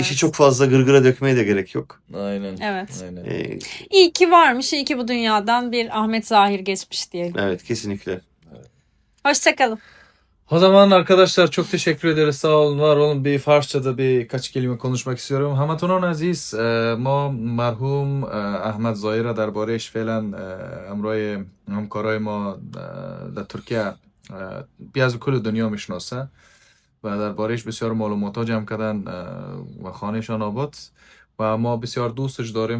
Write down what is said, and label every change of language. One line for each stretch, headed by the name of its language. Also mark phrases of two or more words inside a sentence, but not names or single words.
Turkish: İşi çok fazla gırgıra dökmeye de gerek yok. Aynen. Evet. Aynen. İyi ki varmış. İyi ki bu dünyadan bir Ahmet Zahir geçmiş diyelim. Evet kesinlikle. Hoşçakalın. O zaman arkadaşlar çok teşekkür ederiz. Sağ olun, var olun. Bir Farsça'da birkaç kelime konuşmak istiyorum.
Persian: همه‌تان عزیز, ما مرحوم احمد ظاهر دربارهش فعلا امروی همکارای ما در ترکیه از کل دنیا میشناسه و دربارهش بسیار معلومات جمع کردن و خانهشان آباد و ما بسیار دوستش داریم.